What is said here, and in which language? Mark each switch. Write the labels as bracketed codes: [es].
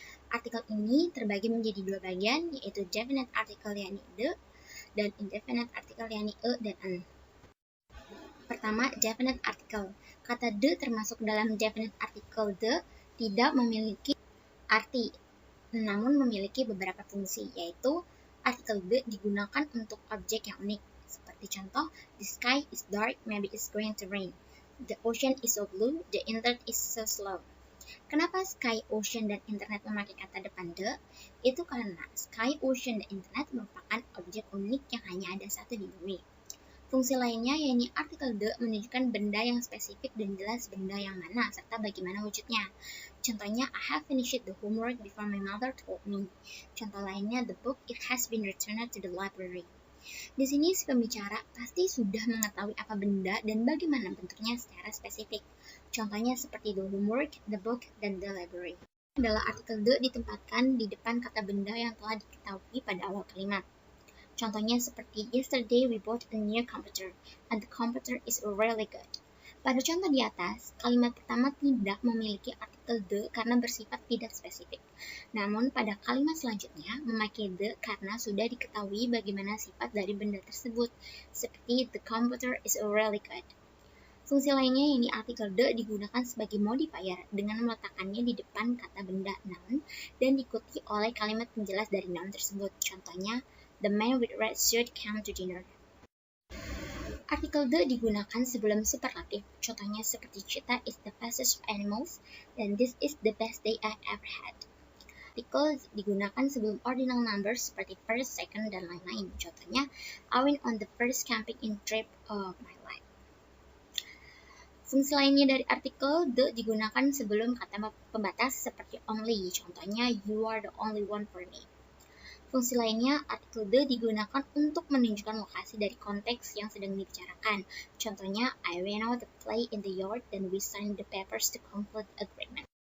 [id] Artikel ini terbagi menjadi dua bagian, yaitu definite article yakni the dan indefinite article yakni e dan en. Pertama, definite article. Kata the termasuk dalam definite article. The tidak memiliki arti, namun memiliki beberapa fungsi, yaitu artikel the digunakan untuk objek yang unik. Seperti contoh, [en] the sky is dark, maybe it's going to rain. The ocean is so blue, the internet is so slow. [id] Kenapa sky, ocean, dan internet memakai kata depan the? Itu karena sky, ocean, dan internet merupakan objek unik yang hanya ada satu di bumi. Fungsi lainnya yakni artikel the menunjukkan benda yang spesifik dan jelas benda yang mana serta bagaimana wujudnya. Contohnya, [en] I have finished the homework before my mother told me. [id] Contoh lainnya, [en] the book, it has been returned to the library. [id] Di sini si pembicara pasti sudah mengetahui apa benda dan bagaimana bentuknya secara spesifik. Contohnya seperti the homework, the book, dan the library. Adalah artikel the ditempatkan di depan kata benda yang telah diketahui pada awal kalimat. Contohnya seperti [en] yesterday we bought a new computer and the computer is really good. [id] Pada contoh di atas, kalimat pertama tidak memiliki artikel the karena bersifat tidak spesifik. Namun pada kalimat selanjutnya memakai the karena sudah diketahui bagaimana sifat dari benda tersebut, seperti [en] the computer is really good. [id] Fungsi lainnya yakni artikel the digunakan sebagai modifier dengan meletakkannya di depan kata benda noun dan diikuti oleh kalimat penjelas dari noun tersebut. Contohnya, [en] the man with red shirt came to dinner. [id] Artikel the digunakan sebelum superlatif, contohnya seperti [en] cheetah is the fastest of animals, dan this is the best day I ever had. [id] Artikel digunakan sebelum ordinal numbers seperti first, second, dan lain-lain. Contohnya, [en] I went on the first camping in trip of my life. [id] Fungsi lainnya dari artikel the digunakan sebelum kata pembatas seperti only. Contohnya, [en] you are the only one for me. [id] Fungsi lainnya, artikel the digunakan untuk menunjukkan lokasi dari konteks yang sedang dibicarakan. Contohnya, [en] I went out to play in the yard, then we signed the papers to conclude agreement.